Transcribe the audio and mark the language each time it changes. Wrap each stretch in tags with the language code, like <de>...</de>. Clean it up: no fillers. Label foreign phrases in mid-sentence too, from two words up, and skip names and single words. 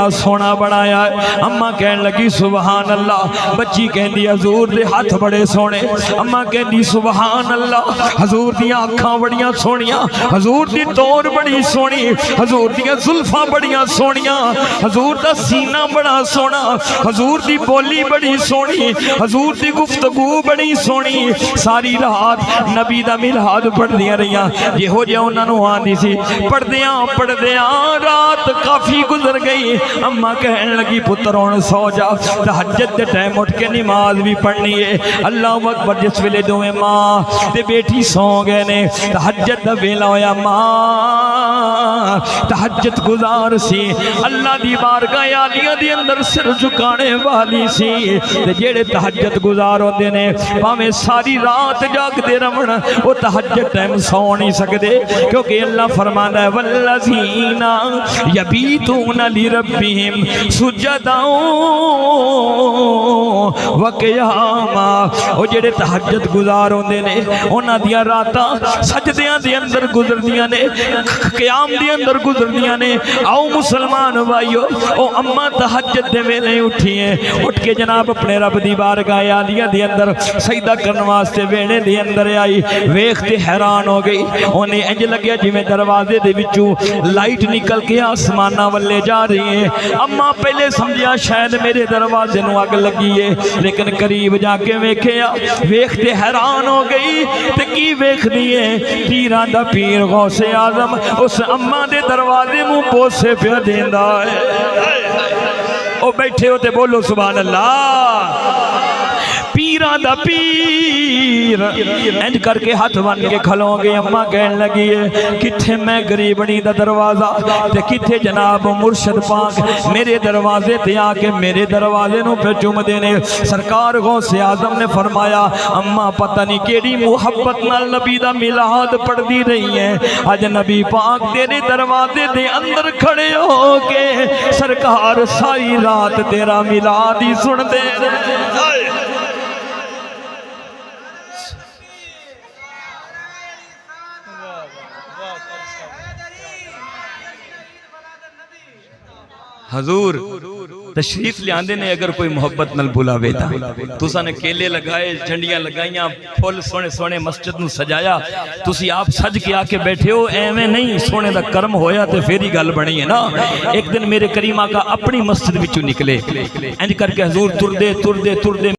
<pa>سونا بنایا ہے اماں کہن لگی</pa> <ar>سبحان اللہ</ar> <pa>بچی کہندی حضور دے ہاتھ بڑے سونے اماں کہندی</pa> <ar>سبحان اللہ</ar> <pa>حضور دیاں اکھاں بڑیاں سونیاں حضور دی طور بڑی سونی حضور دیاں زلفاں بڑیاں سونیاں حضور دا سینہ بڑا سونا حضور دی بولی بڑی سونی حضور دی گفتگو بڑی سونی ساری رات نبی دا میلاد پڑھ دیا رہیاں یہ ہو جائے انہوں نے آن دی سی پڑھ دیاں رات کافی گزر گئی اماں کہن لگی پترون سو جا تہجد دے ٹائم اٹھ کے نماز بھی پڑھنی ہے</pa> <ar>اللہ اکبر</ar> <pa>جس ویلے دوئے ماں تے بیٹی سو گئے نے تہجد دا ویلا ہویا ماں تہجد گزار سی اللہ دی بارگاہ عالیہ دی اندر سر جھکانے والی سی تے جیڑے تہجد گزار ہوندے نے بھاویں ساری رات جاگ دے رہن او تہجد ٹائم سو نہیں سکدے کیونکہ اللہ فرماندا ہے</pa> <ar>والذین یبیتون لربہم سجدا</ar> <pa>وقیاما او جیڑے تہجد گزار ہوندے نے انہاں دیاں راتاں سجدیاں دے اندر گزردیاں نے قیام دے اندر گزردیاں نے آؤ مسلمان بھائیو او اماں تہجد دے ویلے اٹھی ہیں اٹھ کے جناب اپنے رب دی بارگاہ عالیہ دے اندر سجدہ کرن واسطے ویڑے دے اندر آئی ویکھ تے حیران ہو گئی انہیں انج لگیا جویں دروازے دے وچوں لائٹ نکل کے آسماناں والے جا رہی ہے اماں پہلے سمجھیا شاید میرے دروازے نو اگ لگی ہے لیکن قریب جا کے ویکھیا ویکھ تے حیران ہو گئی تے کی ویکھ دیے پیراں دا پیر غوث اعظم اس اماں دے دروازے نو بوسے پیا دیندا ہے او بیٹھے ہوتے بولو</pa> <ar>سبحان اللہ</ar> <pa>پیران دا پیر انج کر کے ہاتھ بن کے کھلوں گے اماں کہن لگی ہے کتھے میں غریبنی دا دروازہ تے کتھے جناب مرشد پاک میرے دروازے تے آ کے میرے دروازے نو پہ چوم دینے سرکار غوث اعظم نے فرمایا اماں پتہ نہیں کیڑی محبت نال نبی دا میلاد پڑھ دی رہی ہے اج نبی پاک تیرے دروازے دے اندر کھڑے ہو کے سرکار ساری رات تیرا میلاد ہی سن دے حضور تشریف لے آندے نے اگر کوئی محبت نل بلاوے تا تساں نے کیلے لگائے جھنڈیاں لگائیاں پھول سونے سونے مسجد نو سجایا تسی آپ سج کے آ کے بیٹھے ہو ایویں نہیں سونے دا کرم ہویا تے پھر ہی گل بنی ہے نا ایک دن میرے کریم آقا اپنی مسجد وچوں نکلے انج کر کے حضور تردے</pa>